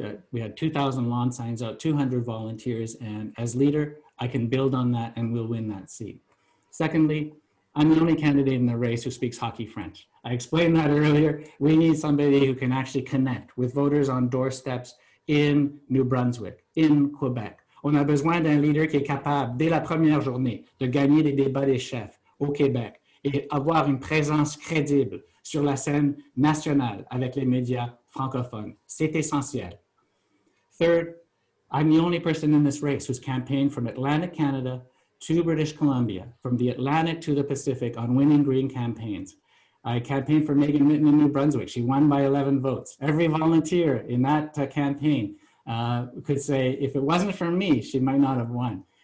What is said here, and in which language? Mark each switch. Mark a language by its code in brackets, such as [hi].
[en] We had 2,000 lawn signs out, 200 volunteers, and as leader, I can build on that and we'll win that seat. Secondly, I'm the only candidate in the race who speaks hockey French. I explained that earlier. We need somebody who can actually connect with voters on doorsteps in New Brunswick, in Quebec. [fr] On a besoin d'un leader qui est capable, dès la première journée, de gagner les débats des chefs au Québec et avoir une présence crédible sur la scène nationale avec les médias francophones. C'est essentiel. [en] Third, I'm the only person in this race who's campaigned from Atlantic Canada to British Columbia, from the Atlantic to the Pacific on winning green campaigns. I campaigned for Megan Mitten in New Brunswick. She won by 11 votes. Every volunteer in that campaign could say, if it wasn't for me, she might not have won.